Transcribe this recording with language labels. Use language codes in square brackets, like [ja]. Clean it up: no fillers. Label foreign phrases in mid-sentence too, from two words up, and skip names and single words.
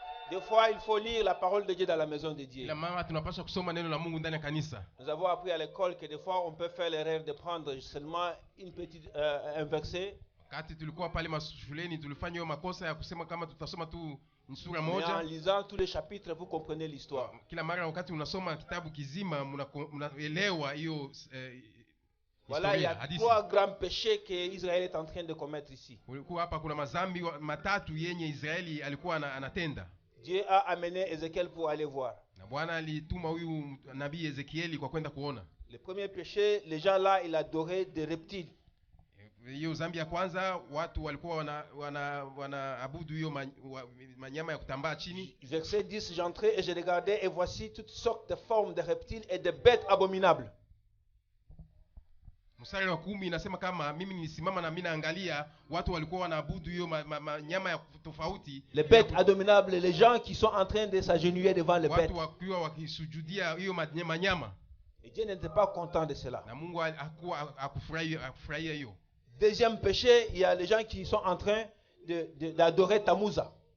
[fr] Des fois, il faut lire la parole de Dieu dans la maison de Dieu. [sw] Kila mara tunapaswa kusoma neno la Mungu ndani ya kanisa. [fr] Nous avons appris à l'école que des fois, on peut faire l'erreur de prendre seulement un verset. [sw] Wakati tulikuwa pale mashuleni tulifanya hiyo makosa ya kusema kama tutasoma tu sura [fr] Mais [sw] moja. [fr] en lisant tous les chapitres, vous comprenez l'histoire. [sw] Kila mara wakati unasoma kitabu kizima mnaelewa hiyo [fr] Voilà, il y a trois grands péchés que Israël est en train de commettre ici. [sw] Kulikuwa hapa kuna mazambi matatu yenye Israeli alikuwa anatenda. [fr] Dieu a amené Ézéchiel pour aller voir. [sw] Na Bwana alituma huyu nabii Ezekieli kwa kwenda kuona. [fr] Le premier péché, les gens là, ils adoraient des reptiles. [sw] Hiyo zambi ya kwanza watu walikuwa wanaabudu hiyo manyama ya kutambaa chini. [fr] Verset 10, j'entrais et je regardais et voici toutes sortes de formes de reptiles et de bêtes abominables. [sw] Mstari wa 10 inasema kama mimi nilisimama na mimi naangalia watu walikuwa wanaabudu hiyo nyama ya tofauti. [fr] Les bêtes abominables, les gens qui sont en train de s'agenouiller devant les bêtes. [sw] Watu wakiwa wakisujudia hiyo nyama. [fr] Et Dieu n'était pas content de cela. [sw] Na Mungu hakufurahia hiyo. [fr] Deuxième péché, il y a les gens qui sont en train d'adorer Tammuz.